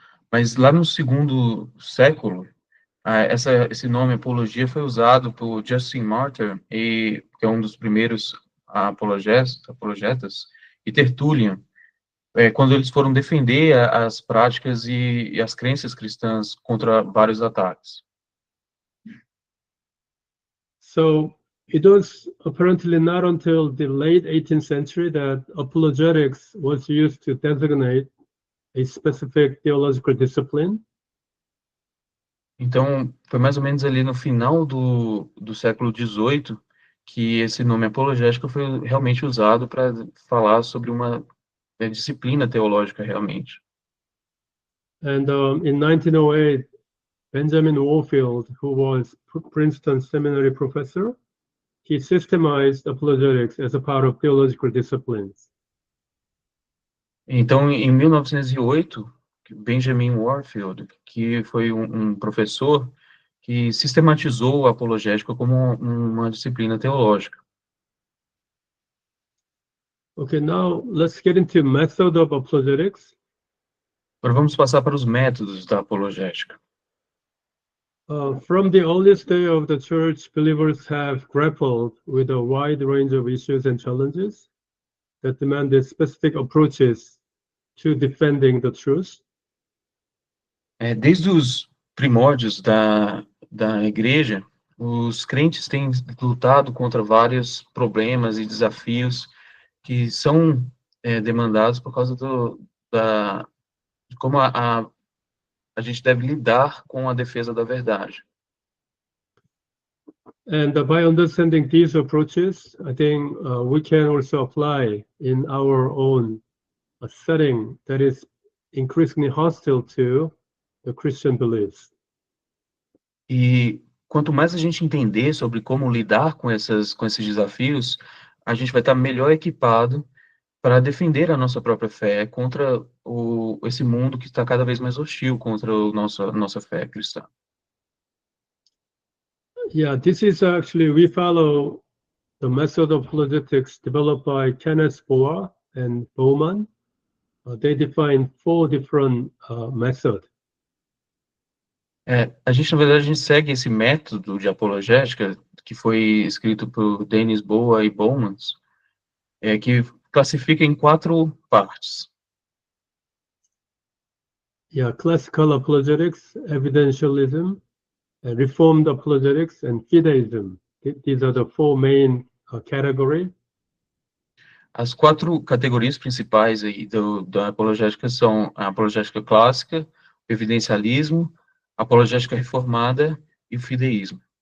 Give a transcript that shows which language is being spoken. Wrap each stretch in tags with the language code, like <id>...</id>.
<pt>Mas lá no segundo século, esse nome apologia foi usado por Justin Martyr, que é um dos primeiros apologetas, e Tertullian, quando eles foram defender as práticas e as crenças cristãs contra vários ataques.</pt> <en>So it was apparently not until the late 18th century that apologetics was used to designate a specific theological discipline.</en> <pt>Então, foi mais ou menos ali no final do século XVIII que esse nome apologética foi realmente usado para falar sobre uma disciplina teológica realmente.</pt> <en>And in 1908, Benjamin Warfield, who was Princeton Seminary professor, he systemized apologetics as a part of theological disciplines.</en> <pt>Então, em 1908, Benjamin Warfield, que foi um professor que sistematizou a apologética como uma disciplina teológica.</pt> <en>Okay, now let's get into method of apologetics.</en> <pt>Agora vamos passar para os métodos da apologética.</pt> <en>From the earliest day of the church, believers have grappled with a wide range of issues and challenges that demanded specific approaches to defending the truth.</en> <pt>Desde os primórdios da igreja, os crentes têm lutado contra vários problemas e desafios que são demandados por causa de como a gente deve lidar com a defesa da verdade.</pt> <en>And by understanding these approaches, I think we can also apply in our own setting that is increasingly hostile to the Christian beliefs.</en> <pt>E quanto mais a gente entender sobre como lidar com esses desafios, a gente vai estar melhor equipado para defender a nossa própria fé contra esse mundo que está cada vez mais hostil contra a nossa fé cristã.</pt> <en>Yeah, this is actually, we follow the method of apologetics developed by Kenneth Boer and Bowman. They define 4 different methods.</en> <pt>A gente segue esse método de apologética que foi escrito por Dennis Boa e Bowman, que classifica em 4 partes.</pt> <en>Yeah, classical apologetics, evidentialism, reformed apologetics, and fideism. These are the 4 main categories.</en> <pt>As 4 categorias principais aí da apologética são a apologética clássica, o evidencialismo, a apologética reformada e o fideísmo.</pt>